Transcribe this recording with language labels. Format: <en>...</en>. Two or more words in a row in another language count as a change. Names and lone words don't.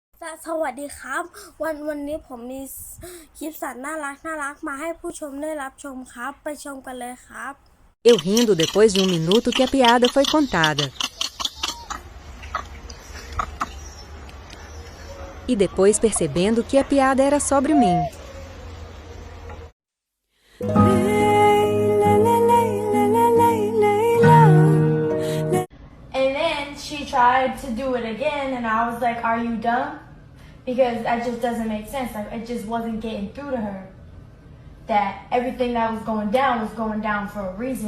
<th>สวัสดีครับวันนี้ผมมีคลิปสัตว์น่ารักมาให้ผู้ชมได้รับชมครับไปชมกันเลยครับ</th> <pt>Eu rindo depois de 1 minuto que a piada foi contada. E depois percebendo que a piada era sobre mim.</pt> <en>And then she tried to do it again, and I was like, "Are you dumb?" Because that just doesn't make sense. Like, it just wasn't getting through to her that everything that was going down for a reason.</en>